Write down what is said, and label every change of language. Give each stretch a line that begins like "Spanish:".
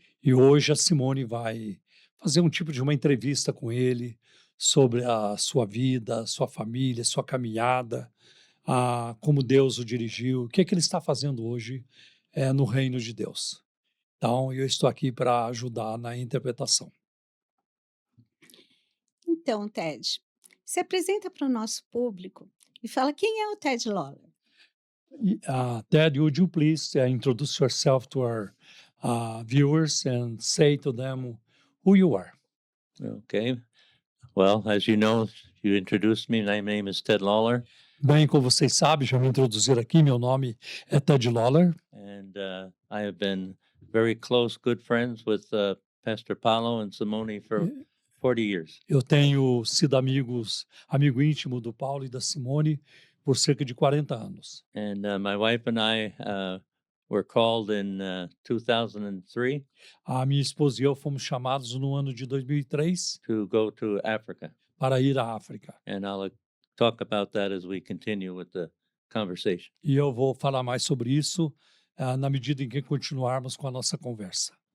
Portuguese: E hoje a Simone vai fazer um tipo de uma entrevista com ele sobre a sua vida, sua família, sua caminhada, como Deus o dirigiu, o que é que ele está fazendo hoje no reino de Deus. Então, eu estou aqui para ajudar na interpretação. Então, Ted, se apresenta para o nosso público e fala quem é o Ted Lawler.
English: Ted, would you please introduce yourself to our viewers and say to them who you are? Okay. Well, as you know, you introduced me. My name is Ted Lawler,
Portuguese: Bem, como vocês sabem, já me introduziram aqui, meu nome é Ted Lawler.
English: and I have been very close, good friends with Pastor Paulo and Simone for 40 years.
Portuguese: Eu tenho sido amigo íntimo do Paulo e da Simone por cerca de 40 anos.
English: And my wife and I were called in 2003
Portuguese: A minha esposa e eu fomos chamados no ano de 2003
English: to go to Africa.
Portuguese: para ir à África.
English: And I'll talk about that as we continue with the conversation.
Portuguese: E eu vou falar mais sobre isso na medida em que continuarmos com a nossa conversa.